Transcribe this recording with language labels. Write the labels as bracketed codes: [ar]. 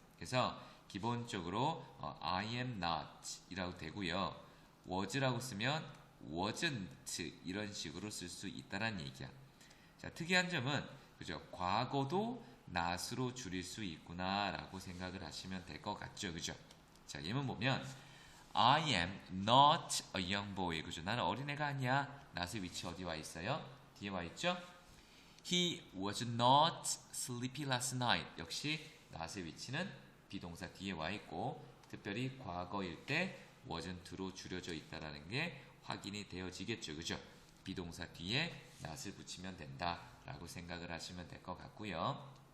[ko] 그래서 기본적으로 I am not 이라고 되고요. was라고 쓰면 wasn't 이런 식으로 쓸 수 있다는 얘기야. 자, 특이한 점은 그죠? 과거도 not으로 줄일 수 있구나 라고 생각을 하시면 될 것 같죠, 그죠? [en] 자, 예문 보면 I am not a young boy. [ko] 그죠? 나는 어린애가 아니야. not의 위치 어디 와 있어요? 뒤에 와 있죠? [en] He was not sleepy last night. [ko] 역시 not의 위치는 비동사 뒤에 와 있고, 특별히 과거일 때 wasn't로 줄여져 있다는 게 확인이 되어지겠죠. 그죠? 비동사 뒤에 not을 붙이면 된다라고 생각을 하시면 될 것 같고요.